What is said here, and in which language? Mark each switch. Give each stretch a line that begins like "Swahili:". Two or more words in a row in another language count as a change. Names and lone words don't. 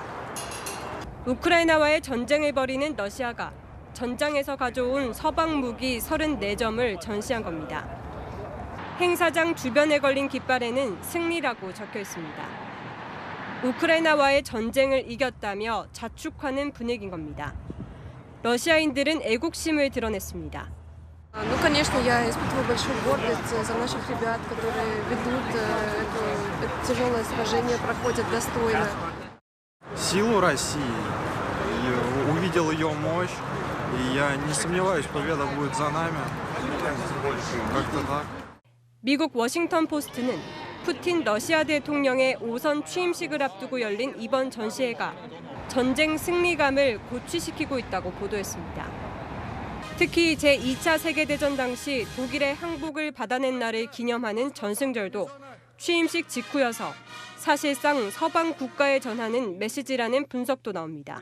Korean: 우크라이나와의 전쟁을 벌이는 러시아가 전장에서 가져온 서방 무기 34점을 전시한 겁니다. 행사장 주변에 걸린 깃발에는 승리라고 적혀 있습니다. 우크라이나와의 전쟁을 이겼다며 자축하는 분위기인 겁니다. 러시아인들은 애국심을 드러냈습니다.
Russian: Ну, конечно, я испытываю большую гордость за наших ребят, которые ведут это тяжелое сражение, проходят достойно. Силу России, и увидел ее мощь, и я не сомневаюсь, победа будет за нами. Как-то так.
Korean: 미국 워싱턴 포스트는 푸틴 러시아 대통령의 5선 취임식을 앞두고 열린 이번 전시회가 전쟁 승리감을 고취시키고 있다고 보도했습니다. 특히 제2차 세계대전 당시 독일의 항복을 받아낸 날을 기념하는 전승절도 취임식 직후여서 사실상 서방 국가에 전하는 메시지라는 분석도 나옵니다.